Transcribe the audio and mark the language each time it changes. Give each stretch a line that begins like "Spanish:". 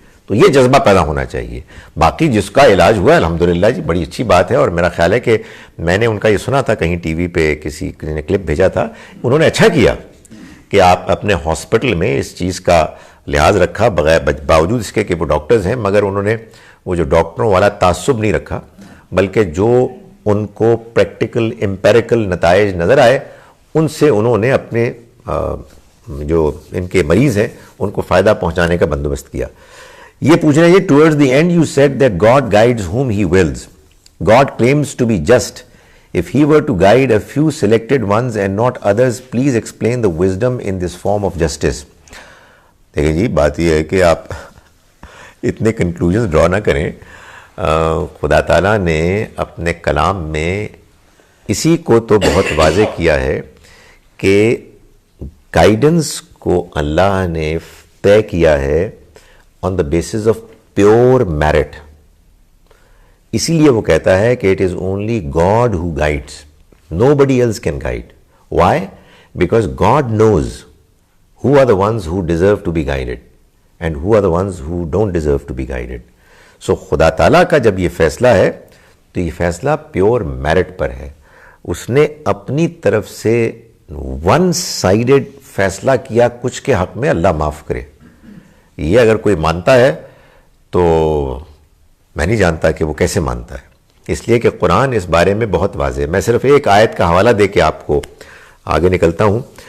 Urdu: تو یہ جذبہ پیدا ہونا چاہیے. باقی جس کا علاج ہوا الحمدللہ جی بڑی اچھی بات ہے. اور میرا خیال ہے کہ میں نے ان کا یہ سنا تھا کہیں ٹی وی پہ، کسی نے کلپ بھیجا تھا، انہوں نے اچھا کیا کہ آپ اپنے ہاسپٹل میں اس چیز کا لحاظ رکھا، باوجود اس کے کہ وہ ڈاکٹرز ہیں، مگر انہوں نے وہ جو ڈاکٹروں والا تعصب نہیں رکھا، بلکہ جو ان کو پریکٹیکل امپیریکل نتائج نظر آئے ان سے انہوں نے اپنے جو ان کے مریض ہیں ان کو فائدہ پہنچانے کا بندوبست کیا. یہ پوچھنا ہے
English: Towards the end you said that God guides whom he wills. God claims to be just. If he were to guide a few selected ones and not others, please explain the wisdom in this form of justice.
Urdu: دیکھیں جی بات یہ ہے کہ آپ اتنے conclusions ڈرا نہ کریں. خدا تعالیٰ نے اپنے کلام میں اسی کو تو بہت واضح کیا ہے کہ گائیڈنس کو اللہ نے طے کیا ہے
English: On the basis of pure merit.
Urdu: اسی لیے وہ کہتا ہے کہ
English: It is only God who guides, nobody else can guide. Why? Because God knows who are the ones who deserve to be guided and who are the ones who don't deserve to be guided.
Urdu: So خدا تعالیٰ کا جب یہ فیصلہ ہے تو یہ فیصلہ پیور میرٹ پر ہے. اس نے اپنی طرف سے ون سائیڈڈ فیصلہ کیا کچھ کے حق میں, اللہ معاف کرے. یہ اگر کوئی مانتا ہے تو میں نہیں جانتا کہ وہ کیسے مانتا ہے, اس لیے کہ قرآن اس بارے میں بہت واضح ہے. میں صرف ایک آیت کا حوالہ دے کے آپ کو آگے نکلتا ہوں.